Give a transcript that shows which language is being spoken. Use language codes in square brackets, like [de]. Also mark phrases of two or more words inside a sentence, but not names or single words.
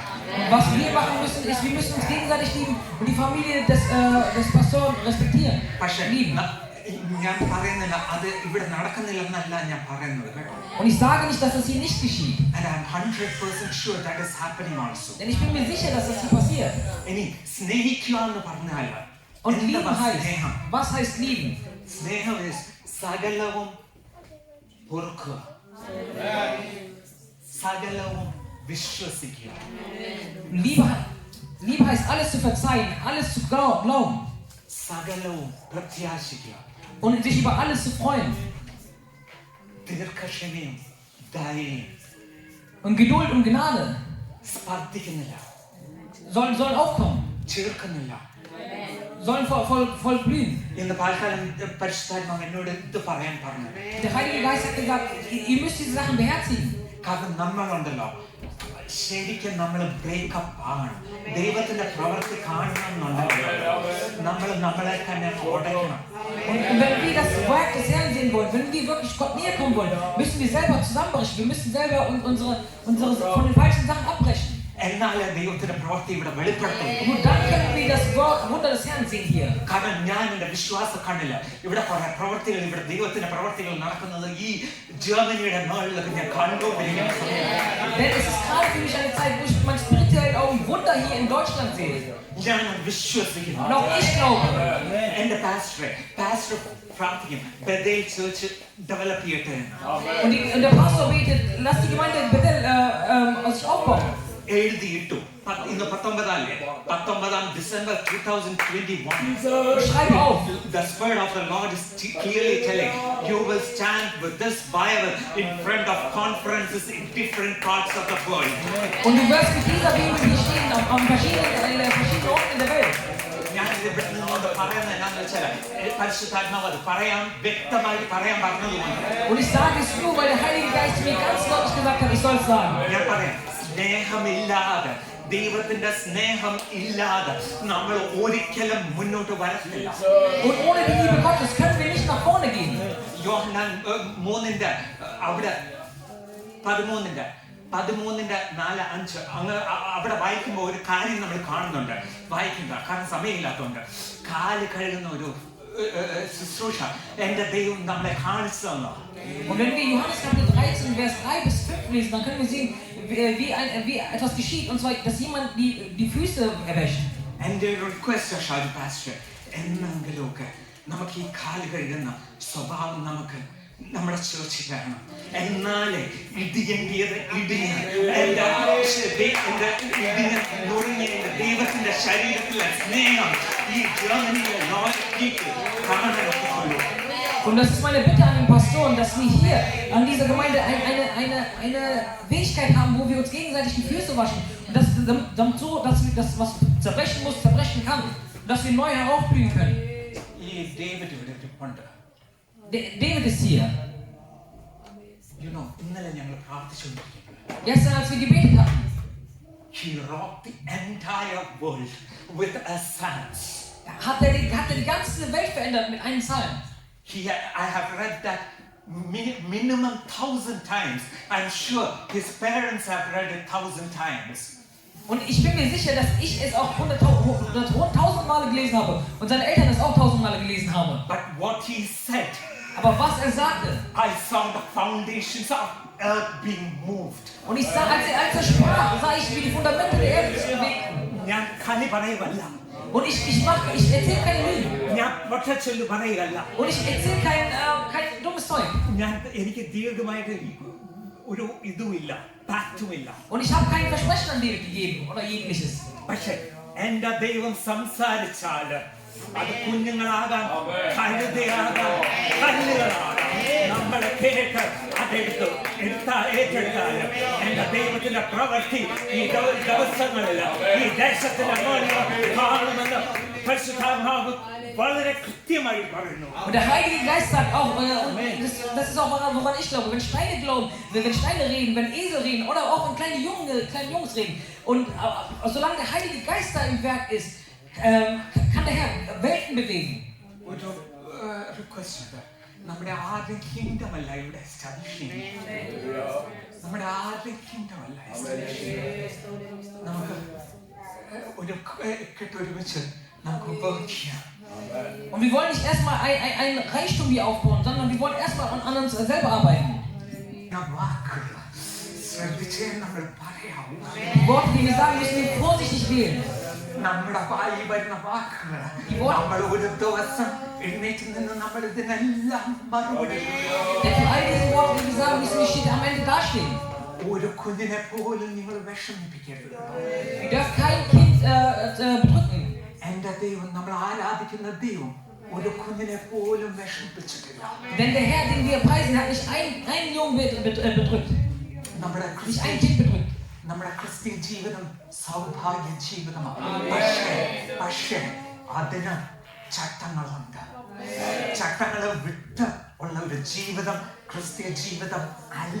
[de] Was wir machen müssen, ist, wir müssen uns gegenseitig lieben und die Familie des Pastors respektieren. Lieben. [ml] ഞാൻ പറയുന്നില്ല അത് ഇവിടെ നടക്കുന്നില്ലെന്നല്ല ഞാൻ പറയുന്നത് കേട്ടോ. [de] Und ich sage nicht, dass das hier nicht geschieht. [en] And I am 100% sure that is happening also. [de] Denn ich bin mir sicher, dass das hier passiert. [ml] ഇനി സ്നേഹിക്കുക എന്ന് പറഞ്ഞാൽ [de] Und lieben heißt, was heißt lieben? [ml] സ്നേഹം is സകലവും പൊറുക്കുക, സകലവും വിശ്വസിക്കുക. [de] Liebe heißt alles zu verzeihen, alles zu glauben. [ml] സകലവും പ്രത്യാശിക്കുക. [de] Und sich über alles zu freuen. [ml] ദീർഘക്ഷമയും ദയയും. [de] Und Geduld und Gnade [ml] സ്പർദ്ധിക്കുന്നില്ല, [de] sollen aufkommen, [ml] ചേർക്കുന്നില്ല, [de] sollen voll blühen. [ml] ഇന്ന് പാൽക്കാലം പരിശുദ്ധാത്മാവ് എന്നോട് ഇത് പറയാൻ പറഞ്ഞു. [de] Der Heilige Geist hat gesagt, ihr müsst diese Sachen beherzigen. [ml] കാരണം നമ്മളുണ്ടല്ലോ ശരിക്കും നമ്മൾ ബ്രേക്കപ്പ് ആണ്. ദൈവത്തിന്റെ പ്രവൃത്തി കാണണമെന്നുണ്ടെങ്കിൽ നമ്മൾ നമ്മളെ തന്നെ ഉടയ്ക്കണം. [de] Und wenn wir das Werk des Herrn sehen wollen, wenn wir wirklich Gott näher kommen wollen, müssen wir selber zusammenbrechen. Wir müssen selber unsere von den falschen Sachen abbrechen. [ml] എന്നാലേ ദൈവത്തിന്റെ പ്രവൃത്തി ഇവിടെ വെളിപ്പെടുത്തും. [de] Und dann können wir das Wunder des Herrn sehen hier. [ml] കാരണം ഞാൻ എന്റെ വിശ്വാസ കണ്ണില്ല ഇവിടെ പ്രവൃത്തികൾ, ഇവിടെ ദൈവത്തിന്റെ പ്രവൃത്തികൾ നടക്കുന്നത് ഈ ജർമ്മനിയുടെ മുകളിലൊക്കെ ഞാൻ കണ്ടുകൊണ്ടിരിക്കുന്ന സമയമാണ്. [de] Denn es ist gerade für mich eine Zeit, wo ich mein spirituell auch ein Wunder hier in Deutschland sehe. [ml] ഞാൻ വിശ്വസിക്കുന്നു. [de] Und auch ich glaube. [ml] എന്റെ പാസ്റ്റർ പ്രാർത്ഥിക്കും ബഥേൽ ചർച്ച് ഡെവലപ്പ് ചെയ്യട്ടെ. [de] Und der Pastor betet, lass die Gemeinde in Bethel sich aufbauen. [ml] എഴുതിയിട്ടു. ഇന്ന് 19 December 2021. [de] Schreib auf. [en] The Spirit of the Lord is clearly telling you will stand with this Bible in front of conferences in different parts of the world. [de] Und du wirst mit dieser Bibel hier stehen an verschiedenen Orten in der Welt. [ml] ഞാൻ ഇവിടെ നിന്നുകൊണ്ട് പറയുന്നത് എന്താണെന്ന് വെച്ചാൽ പരിശുദ്ധാത്മാവ് അത് പറയാൻ വ്യക്തമായിട്ട് പറയാൻ പറഞ്ഞതുകൊണ്ട്. [de] Und ich sage es nur, weil der Heilige Geist mir ganz deutlich gesagt hat, ich soll es sagen. [ml] ഞാൻ പറയാം, സ്നേഹമില്ലാതെ, ദൈവത്തിന്റെ സ്നേഹം ഇല്ലാതെ നമ്മൾ ഒരിക്കലും മുന്നോട്ട് വരത്തില്ല. [de] Und ohne die Liebe Gottes können wir nicht nach vorne gehen. [ml] യോഹന്നാൻ 3 അവിടെ 13 13:4-5 അങ്ങ് അവിടെ വായിക്കുമ്പോൾ ഒരു കാര്യം നമ്മൾ കാണുന്നുണ്ട്. വായിക്കണ്ട, കാരണം സമയമില്ലാത്തതുകൊണ്ട്. കാല് കഴുകുന്ന ഒരു ശുശ്രൂഷ എന്റെ ദൈവം നമ്മളെ കാണിച്ചു തന്നു. [de] Und wenn wir Johannes Kapitel 13, Vers 3-5 lesen, dann können wir sehen, wie etwas geschieht, und zwar, dass jemand die Füße erwäscht. [ml] എന്റെ റിക്വസ്റ്റ് ഷാജി പാസ്റ്റർ, എന്നെങ്കിലുമൊക്കെ നമുക്ക് ഈ കാല് കഴുകുന്ന സ്വഭാവം നമുക്ക് നമ്മുടെ ചേർച്ചിൽ വേണം. എന്നാലേ ഇടിയേണ്ടിയത് ഇടിഞ്ഞ് നുറുങ്ങിയ ദൈവത്തിന്റെ ശരീരത്തിലെ സ്നേഹം ഈ ജർമ്മനിയിലെ നോക്കിക്ക് കാണാൻ പറ്റുള്ളൂ. [de] Und das ist meine Bitte an den Pastoren, dass wir hier an dieser Gemeinde eine Fähigkeit haben, wo wir uns gegenseitig die Füße waschen. Und dass wir das, was zerbrechen muss, zerbrechen kann. Und dass wir neu heraufblühen können. [ml] ഈ ഡേവിഡ് ഇവിടെ ഇരിപ്പുണ്ട്. [de] David ist hier. [ml] ഇന്നലെ ഞങ്ങൾ പ്രാർത്ഥിച്ചുകൊണ്ടിരിക്കുന്നത്. [de] Gestern, als wir gebetet hatten, [en] he rocked the entire world with a psalm. [de] hat die ganze Welt verändert mit einem Psalm. [en] I have read that minimum 1,000 times. I'm sure his parents have read it 1,000 times. [de] Und ich bin mir sicher, dass ich es auch 100.000 Male gelesen habe und seine Eltern es auch 1.000 Male gelesen haben. [en] But what he said, [de] aber was sagte, [en] I saw the foundations of earth being moved. [de] Und ich sah, als er sprach, sah ich, wie die Fundamente der Erde sich bewegten. Und ich erzähle keine Lügen. Und ich erzähle kein dummes Zeug. Und ich habe kein Versprechen an David gegeben oder jegliches. [ml] എന്റെ ദൈവം സംസാരിച്ചാൽ അത് കുഞ്ഞുങ്ങളാകാം, കഴുതയാകാം, കല്ലുകളാകാം, നമ്മളെ കേട്ട് അതെടുത്ത് ഏറ്റെടുത്താൽ എന്റെ ദൈവത്തിന്റെ പ്രവൃത്തി ഈ ദിവസങ്ങളിൽ ഈ ദേശത്തിന്റെ കാണുമെന്ന് പരിശുദ്ധാത്മാവ് വളരെ കൃത്യമായി പറയുന്നു. [de] Und der Heilige Geist sagt auch, das ist auch woran ich glaube, wenn Steine glauben, wenn Steine reden, wenn Esel reden oder auch wenn kleine Jungs reden. Und solange der Heilige Geist da im Werk ist, kann der Herr Welten bewegen. [ml] ഒരു റിക്വസ്റ്റ്, നമ്മുടെ ആദ്യം കിങ്ഡം അല്ല ഇവിടെ എസ്റ്റാബ്ലിഷ് ചെയ്യുന്നത്. നമ്മുടെ ആദ്യം കിങ്ഡം അല്ല എസ്റ്റാബ്ലിഷ് ചെയ്യുന്നത്. നമുക്ക് ഒരു കെട്ടൊരുമിച്ച് നമുക്ക് ഉപയോഗിക്കാം. [de] Und wir wollen nicht erstmal ein Reichtum hier aufbauen, sondern wir wollen erstmal an uns selber arbeiten. Die Worte, die wir sagen, müssen wir vorsichtig wählen. [ml] നമ്മുടെ വായിൽ വരുന്ന വാക്കുകൾ നമ്മൾ ഒരു ദിവസം എഴുന്നേറ്റ് നിന്ന് നമ്മൾ ഇതിനെല്ലാം മറുപടി. [de] Denn von all diesen Worten, die wir sagen, müssen wir am Ende dastehen. [ml] ഒരു കുഞ്ഞിനെ പോലും നിങ്ങൾ വിഷമിപ്പിക്കരുത്. [de] Ihr dürft kein Kind bedrücken. [ml] എന്റെ ദൈവം, നമ്മൾ ആരാധിക്കുന്ന ദൈവം ഒരു കുഞ്ഞിനെ പോലും വിഷമിപ്പിച്ചിട്ടില്ല. [de] Denn der Herr, den wir preisen, hat nicht einen Jungen bedrückt. Nicht ein Kind bedrückt. [ml] നമ്മുടെ ക്രിസ്ത്യൻ ജീവിതം സൗഭാഗ്യ ജീവിതമാണ്. പക്ഷേ അതിന് ചട്ടങ്ങളുണ്ട്. ചട്ടങ്ങളെ വിട്ട് ഉള്ള ഒരു ജീവിതം ക്രിസ്ത്യൻ ജീവിതം അല്ല.